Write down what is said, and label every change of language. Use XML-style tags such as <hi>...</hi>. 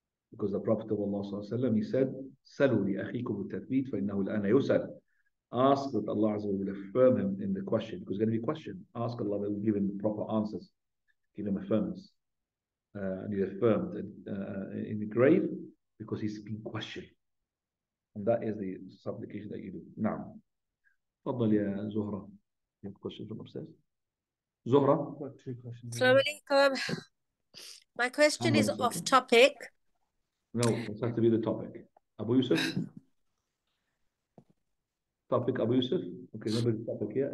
<en>Because the Prophet of Allah, he said,</en> <ar>Salu li akhikum al-tathbit fa innahu al-ana yusal.</ar> <en>Ask that Allah will affirm him in the question, because it's going to be a question. Ask Allah will give him the proper answers, give him affirmance. And he's affirmed in the grave because he's been questioned. And that is the supplication that you do. Now,</en> <ar>تفضل يا زهرة.</ar> <en>You have a question from upstairs? Zuhra? Got 2 questions. Assalamu alaikum. My question is off topic. No, it has to be the topic. Abu Yusuf? Topic Abu Yusuf? Okay, nobody's topic here.</en>